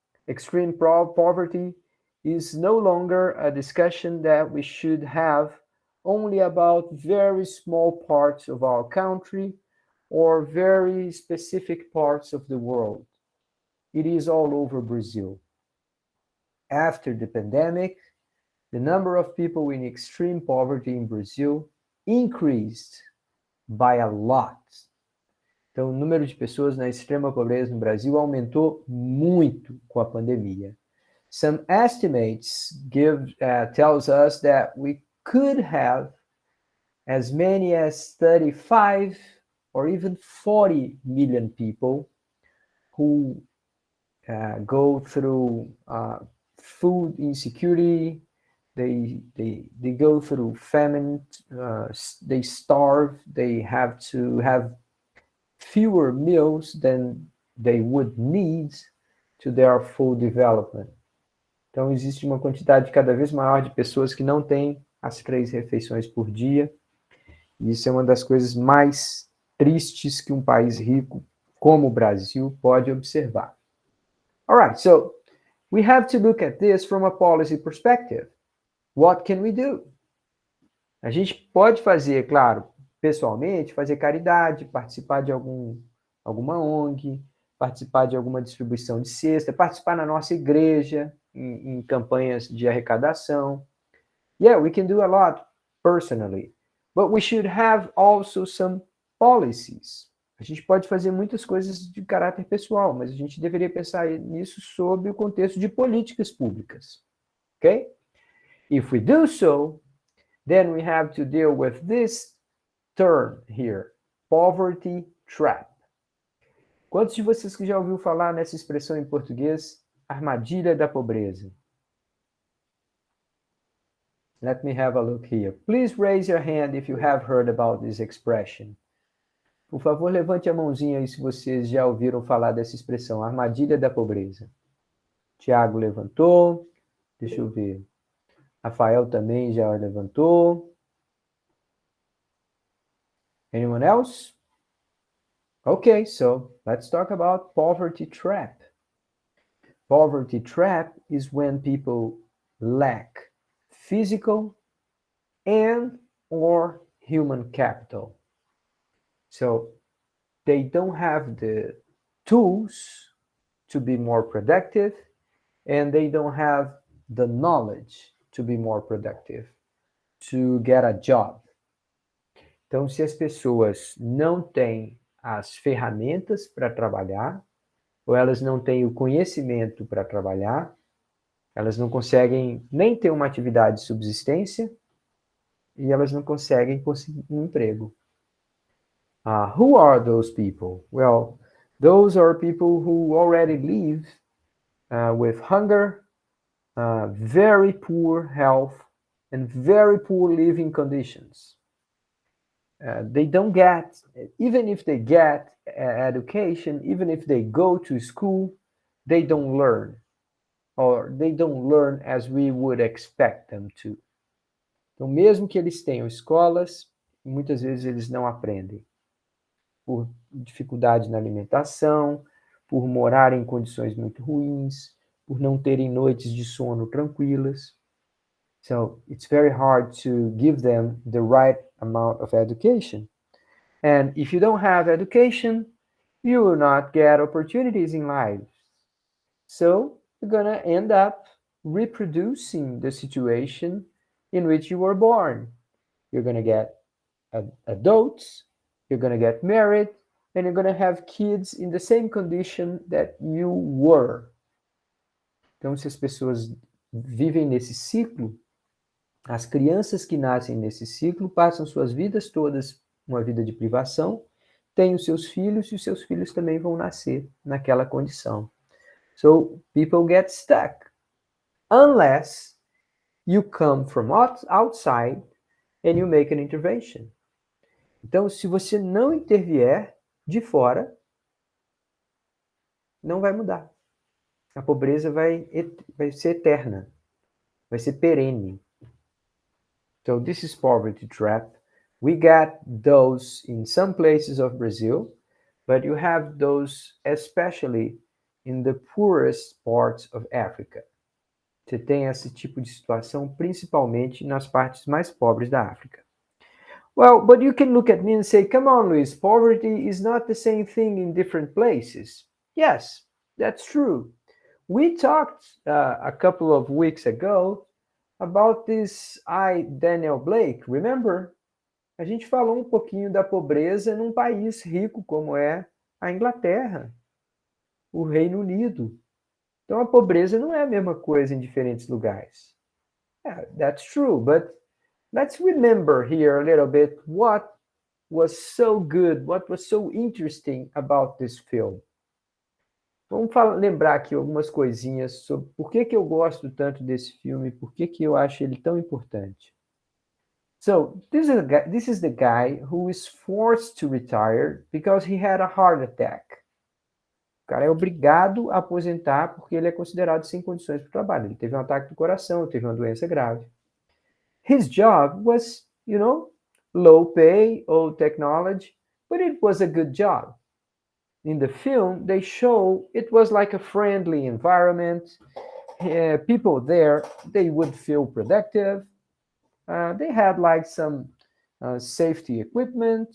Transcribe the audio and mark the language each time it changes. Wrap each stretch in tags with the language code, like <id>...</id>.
<en>Extreme poverty is no longer a discussion that we should have only about very small parts of our country or very specific parts of the world. It is all over Brazil. After the pandemic, the number of people in extreme poverty in Brazil increased by a lot.</en> <pt>Então, o número de pessoas na extrema pobreza no Brasil aumentou muito com a pandemia.</pt> <en>Some estimates tells us that we could have as many as 35 or even 40 million people who go through food insecurity, they go through famine, they starve, they have to have fewer meals than they would need to their full development.</en> <pt>Então, existe uma quantidade cada vez maior de pessoas que não têm as 3 refeições por dia. E isso é uma das coisas mais tristes que um país rico como o Brasil pode observar.</pt> <en>All right, so we have to look at this from a policy perspective. What can we do?</en> <pt>A gente pode fazer, claro, pessoalmente, fazer caridade, participar de alguma ONG, participar de alguma distribuição de cesta, participar na nossa igreja, em campanhas de arrecadação.</pt> <en>Yeah, we can do a lot personally, but we should have also some policies.</en> <pt>A gente pode fazer muitas coisas de caráter pessoal, mas a gente deveria pensar nisso sob o contexto de políticas públicas.</pt> <en>Okay? If we do so, then we have to deal with this term here, poverty trap.</en> <pt>Quantos de vocês que já ouviu falar nessa expressão em português, armadilha da pobreza?</pt> <en>Let me have a look here. Please raise your hand if you have heard about this expression.</en> <pt>Por favor, levante a mãozinha aí se vocês já ouviram falar dessa expressão, armadilha da pobreza. Tiago levantou. Deixa eu ver. Rafael também já levantou.</pt> <en>Anyone else? Okay, so let's talk about poverty trap. Poverty trap is when people lack physical and or human capital. So they don't have the tools to be more productive and they don't have the knowledge to be more productive, to get a job.</en> <pt>Então, se as pessoas não têm as ferramentas para trabalhar, ou elas não têm o conhecimento para trabalhar, elas não conseguem nem ter uma atividade de subsistência e elas não conseguem conseguir um emprego.</pt> <en>Who are those people? Well, those are people who already live with hunger, very poor health, and very poor living conditions. They don't get, even if they get education, even if they go to school, they don't learn, or they don't learn as we would expect them to.</en> <pt>Então, mesmo que eles tenham escolas, muitas vezes eles não aprendem. Por dificuldade na alimentação, por morar em condições muito ruins, por não terem noites de sono tranquilas.</pt> <en>So it's very hard to give them the right amount of education. And if you don't have education, you will not get opportunities in life. So you're going to end up reproducing the situation in which you were born. You're going to get adults, you're going to get married, and you're going to have kids in the same condition that you were.</en> <pt>Então, se as pessoas vivem nesse ciclo, as crianças que nascem nesse ciclo passam suas vidas todas uma vida de privação, têm os seus filhos e os seus filhos também vão nascer naquela condição.</pt> <en>So, people get stuck unless you come from outside and you make an intervention.</en> <pt>Então, se você não intervier de fora, não vai mudar. A pobreza vai ser eterna, vai ser perene.</pt> <en>So this is poverty trap. We got those in some places of Brazil, but you have those especially in the poorest parts of Africa.</en> <pt>Você tem esse tipo de situação principalmente nas partes mais pobres da África.</pt> <en>Well, but you can look at me and say, come on, Luis, poverty is not the same thing in different places. Yes, that's true. We talked a couple of weeks ago about this Daniel Blake, remember?</en> <pt>A gente falou um pouquinho da pobreza num país rico como é a Inglaterra, o Reino Unido. Então a pobreza não é a mesma coisa em diferentes lugares.</pt> <en>Yeah, that's true, but let's remember here a little bit what was so good, what was so interesting about this film.</en> <pt>Vamos lembrar aqui algumas coisinhas sobre por que eu gosto tanto desse filme, por que eu acho ele tão importante.</pt> <en>So, this is the guy who is forced to retire because he had a heart attack.</en> <pt>O cara é obrigado a aposentar porque ele é considerado sem condições para o trabalho. Ele teve um ataque do coração, teve uma doença grave.</pt> <en>His job was, low pay, old technology, but it was a good job. In the film, they show it was like a friendly environment. People there, they would feel productive. They had like some safety equipment.</en>